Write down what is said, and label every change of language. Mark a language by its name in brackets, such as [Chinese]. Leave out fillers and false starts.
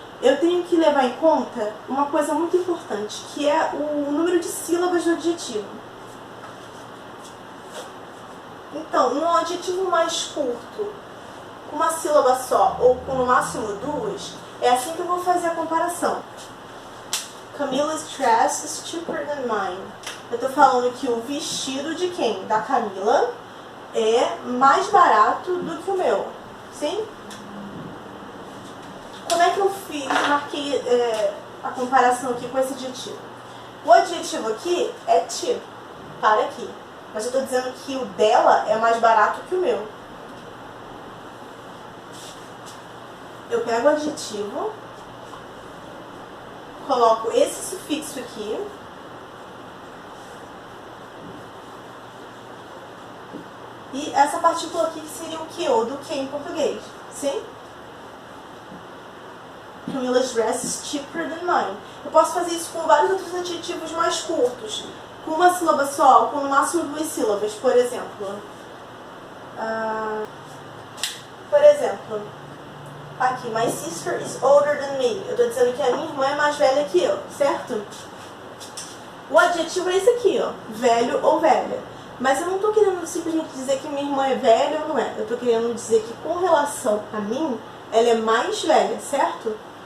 [Portuguese] Eu tenho que levar em conta uma coisa muito importante, que é o número de sílabas do adjetivo. Então, num adjetivo mais curto, com uma sílaba só, ou com no máximo duas, é assim que eu vou fazer a comparação. [English] Camila's dress is cheaper than mine. [Portuguese] Eu estou falando que o vestido de quem? Da Camila é mais barato do que o meu. Sim? Como é que eu marquei a comparação aqui com esse adjetivo? O adjetivo aqui é cheap. Para aqui. Mas eu estou dizendo que o dela é mais barato que o meu. Eu pego o adjetivo, coloco esse sufixo aqui, e essa partícula aqui que seria o que ou do que em português. Sim? [English] Camila's dress is cheaper than mine. [Portuguese] Eu posso fazer isso com vários outros adjetivos mais curtos. Com uma sílaba só, com no máximo duas sílabas, por exemplo. [English] Aqui, my sister is older than me. [Portuguese] Eu estou dizendo que a minha irmã é mais velha que eu, certo? O adjetivo é esse aqui, ó, velho ou velha. Mas eu não estou querendo simplesmente dizer que minha irmã é velha ou não é. Eu estou querendo dizer que com relação a mim, ela é mais velha, certo?